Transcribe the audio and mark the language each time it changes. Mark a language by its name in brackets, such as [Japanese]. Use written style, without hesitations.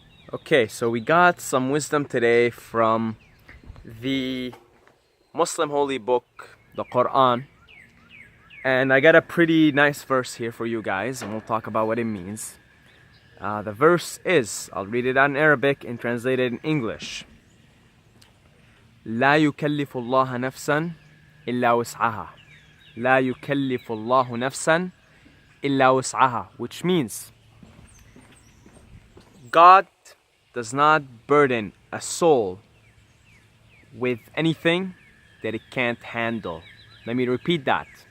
[English] Okay, so we got some wisdom today from the Muslim holy book, the Quran. And I got a pretty nice verse here for you guys, and we'll talk about what it means. The verse is, I'll read it out in Arabic and translate it in English. [Arabic] لا يكلف الله نفسا إلا وسعها. لا يكلف الله نفسا إلا وسعها, [English] which means God does not burden a soul with anything that it can't handle. Let me repeat that.